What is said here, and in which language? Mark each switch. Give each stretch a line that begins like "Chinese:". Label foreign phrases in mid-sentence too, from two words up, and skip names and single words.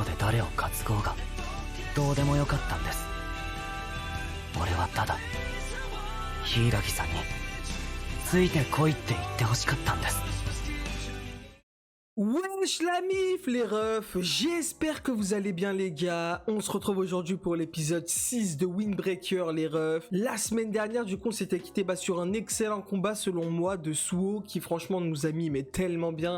Japanese: 彼を担ごうがどうでもよかったんです。俺はただ柊さんについてこいって言ってほしかったんです。
French: Wesh la mif les refs, j'espère que vous allez bien les gars. On se retrouve aujourd'hui pour l'épisode 6 de Windbreaker les refs. La semaine dernière du coup on s'était quitté sur un excellent combat selon moi de Suo qui franchement nous a mis mais tellement bien.